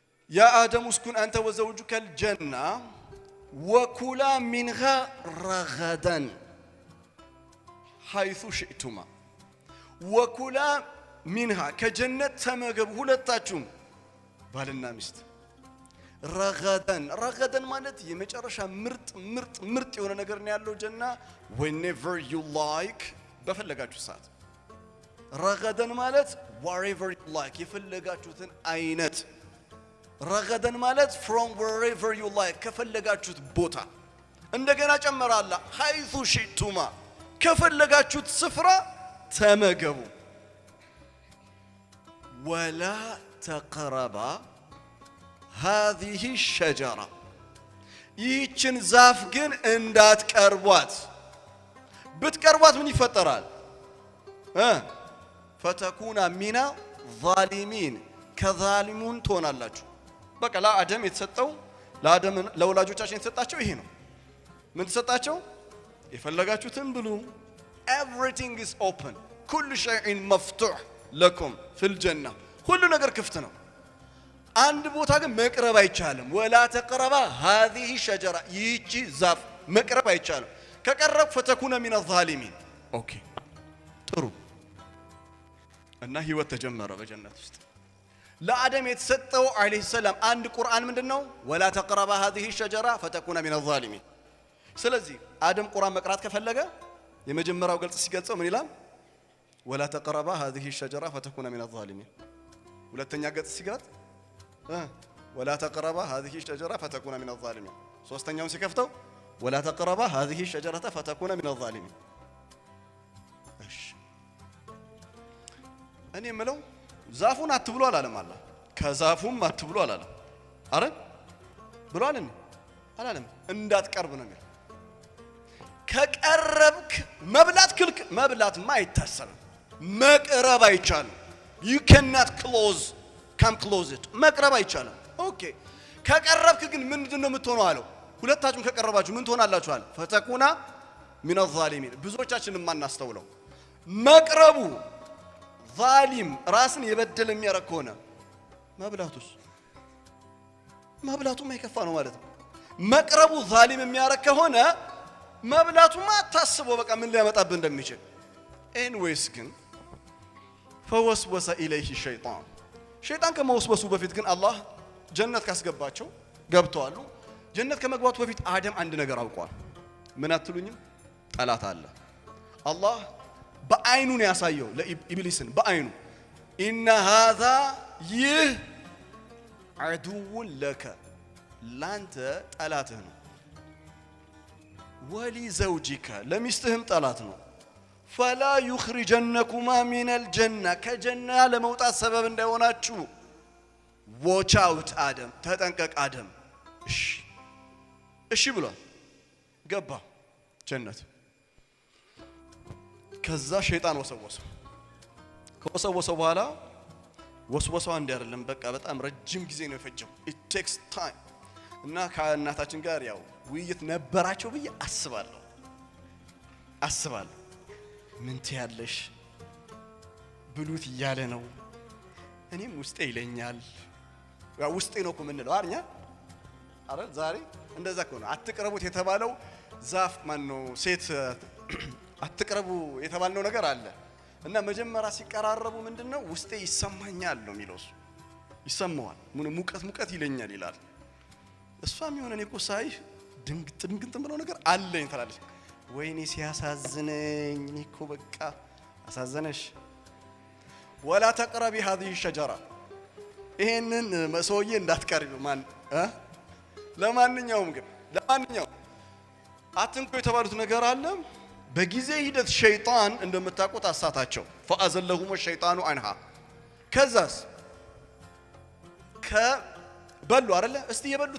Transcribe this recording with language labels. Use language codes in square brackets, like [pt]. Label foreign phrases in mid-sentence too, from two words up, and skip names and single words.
[ar] يا آدم اسكن أنت وزوجك الجنة وكلا منها رغدا حيث شئتما وكلا منها كجنة تمغب [am] ሁለታችሁም ባልና ሚስት ረገደን ማለት የመጨረሻ ምርጥ የሆነ ነገር ነው ያለው ጀና [en] whenever you like [am] በፈለጋችሁ ሰዓት ረገደን ማለት [en] wherever you like [am] የፈለጋችሁትን አይነት ረገደን ማለት [en] from wherever you like [am] ከፈለጋችሁት ቦታ እንደገና ጨመራላ [ar] حيث شئتما [am] ከፈለጋችሁት ስፍራ ተመገቡ [ar] ولا تقربا هذه الشجرة [am] ይህችን ዛፍ ግን እንዳትቀርቧት ብትቀርቧት ምን ይፈጠራል [ar] فتكون من الظالمين كظالمون [am] ትሆናላችሁ በቃ ለአደም የተሰጠው ለአደም ለወላጆቻችን የተሰጣቸው ይሄ ነው ምን ተሰጣቸው የፈለጋችሁትን ብሉ [en] everything is open [ar] كل شيء مفتوح لكم في الجنة [am] ሁሉ ነገር ክፍት ነው አንድ ቦታ ግን መቅረብ አይቻልም [ar] ولا تقربا هذه الشجرة [am] ይህች ዛፍ መቅረብ አይቻልም ከቀረብ [ar] فتكون من [am] الظالمين ኦኬ ጥሩ እና ህይወት ተጀመረ በጀነት ውስጥ ለአደም የተሰጠው [ar] عليه السلام [am] አንድ ቁርአን ምንድነው [ar] ولا تقربا هذه الشجرة فتكون من الظالمين [am] ስለዚህ አደም ቁርአን መቅራት ከፈለገ የመጀመሪያው ገልጽ ሲገልጸው ምን ይላል [ar] ولا تقربا هذه الشجرة فتكون من الظالمين [am] ሁለተኛ ገጽ ሲገልጽ [ar] ولا تقربا هذه الشجرة فتكون من الظالمين [am] ሶስተኛውን ሲከፍተው [ar] ولا تقربا هذه الشجرة فتكون من الظالمين [am] እሺ እኔ የምለው ዛፉን አትብሉ አላለም አላህ ከዛፉም አትብሉ አላለም አረ ብሏል እንዴ አላለም እንዳትቀርብ ነው የሚለው ከቀረብክ መብላት ክልክ መብላትማ አይታሰብም መቅረብ አይቻልም [en] you cannot come close it [am] መቅረብ አይቻልም ኦኬ ከቀረብክ ግን ምንድነው የምትሆነው አለው ሁለታችሁም ከቀረባችሁ ምን ትሆናላችሁ አለ [ar] فتكون من الظالمين [am] ብዙዎቻችንን ማናስተውለው መቅረቡ ዛሊም ራስን የበደለ የሚያረክ ሆነ መብላቱም አይከፋ ነው ማለት ነው መቅረቡ ዛሊም የሚያረክ ሆነ መብላቱማ ታስበው በቃ ምን ሊያመጣብህ እንደሚችል ኤንዌይስ ግን [ar] فوسوس إليه الشيطان [am] ሸይጣን ከመወስወሱ በፊት ግን አላህ ጀነት ካስገባቸው ገብተዋል ጀነት ከመግባቱ በፊት አደም አንድ ነገር አውቋል ምን አትሉኝም ጠላት አለ አላህ በአይኑ ነው ያሳየው ለኢብሊስን በአይኑ [ar] إن هذا [am] ይህ [ar] عدو لك [am] ላንተ ጠላትህ ነው ولزوجك ለሚስትህም ጠላት ነው [ar] فلا يخرجنكما من الجنة كجنة لموت سبب [am] እንዳይሆናችሁ [en] watch out [am] አደም ተጠንቀቅ አደም እሺ ብሏል ገባ ጀነት ከዛ ሸይጣን ወሰወሰው በኋላ ወስወሰው አንድ አይደለም በቃ በጣም ረጅም ጊዜ ነው የፈጀው [en] it takes time [am] እና ከእናታችን ጋር ያው ውይይት ነበራቸው ብዬ አስባለሁ ምን ትያለሽ ብሉት እያለ ነው እኔም ውስጤ ይለኛል ያው ውስጤ ነው እኮ ምን ነው አርኛ አረ ዛሬ እንደዛ እኮ ነው አትቅረቡት የተባለው ዛፍ ማን ነው ሴት አትቅረቡ የተባለው ነገር አለ እና መጀመሪያ ሲቀራረቡ ምንድነው ውስጤ ይሰማኛል ነው የሚለው ይሰማዋል ሙቀት ይለኛል ይላል እሷም የሆነ እኔ እኮ ሳይ ድንግጥ ብለው ነገር አለኝ ትላለች ወይኔ ሲያሳዝነኝ እኔ እኮ በቃ አሳዘነሽ [ar] ولا تقربي هذه الشجرة [am] ይሄንን መስውዬ እንዳትቀርቢ ማን ለማንኛውም አትንኩ የተባሉት ነገር አለ በጊዜ ሂደት ሸይጣን እንደምታውቁት አሳታቸው [ar] فأزلهم الشيطان عنها [am] ከዛስ ከበሉ አይደለ እስቲ የበሉት